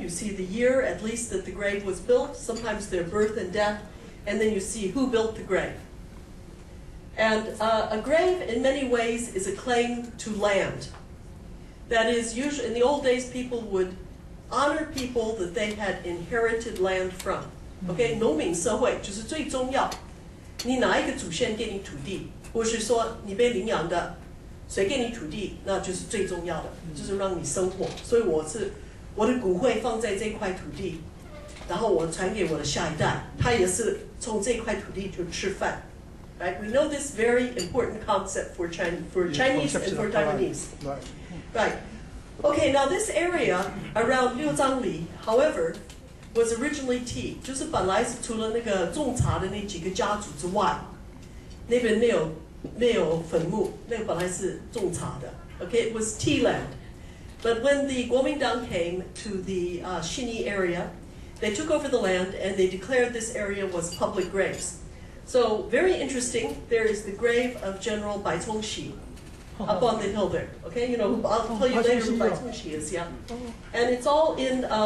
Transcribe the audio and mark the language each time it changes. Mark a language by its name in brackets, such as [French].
[English] You see the year, at least, that the grave was built. Sometimes their birth and death. And then you see who built the grave. And a grave, in many ways, is a claim to land. That is, usually, in the old days, people would honor people that they had inherited land from. [Chinese] Okay, 农民社会就是最重要。你哪一个祖先给你土地，或是说你被领养的，谁给你土地，那就是最重要的，就是让你生活。所以我的骨灰放在这块土地，然后我传给我的下一代，他也是从这块土地就吃饭。 [English] Right? We know this very important concept for Chinese and for Taiwanese. Right. Okay, now this area around Liuzhangli, however, was originally tea. [Chinese] 就是本来是除了那个种茶的那几个家族之外，那边没有坟墓，那个本来是种茶的。 [English] Okay, it was tea land. But when the Kuomintang came to the Xinyi area, they took over the land and they declared this area was public graves. So very interesting. There is the grave of General Bai Congxi. up on the hill there. Okay, you know, I'll tell you later who Baitung is. Yeah, and it's all in.